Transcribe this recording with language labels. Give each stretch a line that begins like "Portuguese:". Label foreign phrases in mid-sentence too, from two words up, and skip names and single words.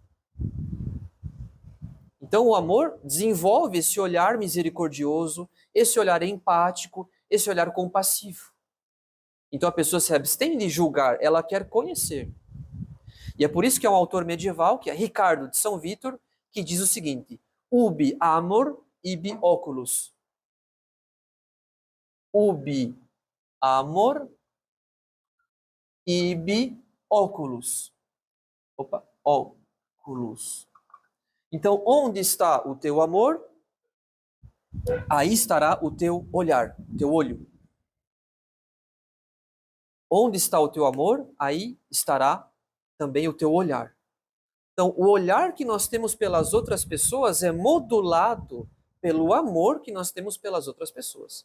Portuguese: Então, o amor desenvolve esse olhar misericordioso, esse olhar empático, esse olhar compassivo. Então, a pessoa se abstém de julgar, ela quer conhecer. E é por isso que é um autor medieval, que é Ricardo de São Vítor, que diz o seguinte:
Latin: ubi amor, ibi oculus. Ubi amor, ibi oculus.
Portuguese: Opa, óculos. Então, onde está o teu amor? Aí estará o teu olhar, o teu olho. Onde está o teu amor? Aí estará também o teu olhar. Então, o olhar que nós temos pelas outras pessoas é modulado pelo amor que nós temos pelas outras pessoas.